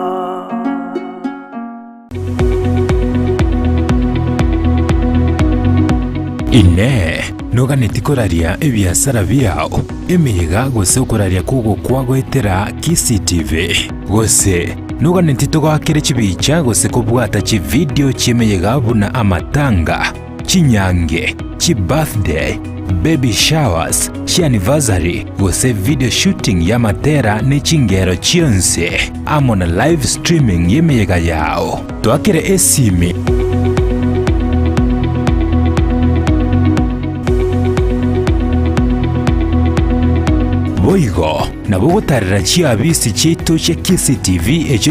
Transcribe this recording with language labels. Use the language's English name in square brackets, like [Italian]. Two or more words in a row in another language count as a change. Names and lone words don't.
[Gusii] Ine noganeti koraria ebiasara biao emeyega gose okoraria kugo kwagwetera Kisii TV gose noganeti togakire chibicha gose kubwata chi video chimeyega buna amatanga chinyange chi [English] birthday baby showers [Gusii] chi anniversary gose [English] video shooting [Gusii] ya matera ne chingero chionse amona [English] live streaming [Gusii] yemeyega yao twakire esimi boigo nabo gutarira chiabisi chitu che Kisii TV echo